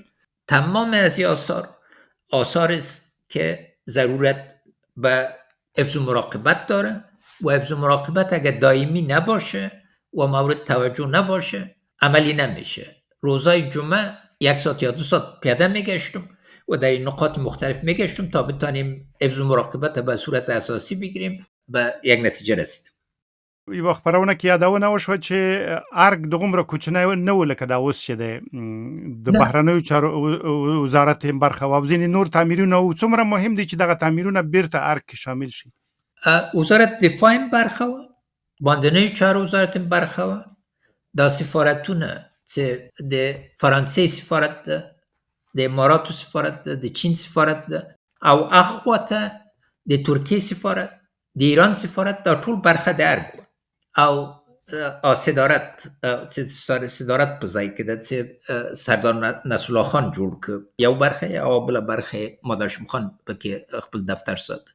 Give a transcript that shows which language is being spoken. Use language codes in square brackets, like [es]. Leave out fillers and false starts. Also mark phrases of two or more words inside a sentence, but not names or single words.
[fa] تمام از این آثار است که ضرورت به حفظ و مراقبت داره و حفظ و مراقبت اگر دائمی نباشه و مورد توجه نباشه عملی نمیشه. روزای جمعه 1 ساعت یا 2 ساعت پیاده میگشتم و در این نقاط مختلف میگشتم تا بتانیم حفظ و مراقبت به صورت اساسی بگیریم به یک نتیجه رسیدیم. [ps] یو وخت پرونه کې یادونه وشوه چې ارګ دومره کوچنی نه و لکه دا اوس چې د بهرنیو چارو وزارت هم برخه و ځینې نور تعمیرونه او څومره مهم دي چې دغه تعمیرونه بیرته ارګ کې شامل شي. وزارت دفاع هم برخه و، باندنیو چارو وزارت هم برخه و، دا سفارتونه چې د فرانسې سفارت ده، د اماراتو سفارت ده، د چین سفارت ده او اخواته د ترکیه سفارت، د ایران سفارت، دا ټول برخه د ارګ او صدارت په ځای کې ده چې سردار نصرالله خان جوړ کړ، یو برخه او بله برخه ماد هاشم خان پکې خپل دفتر ساته.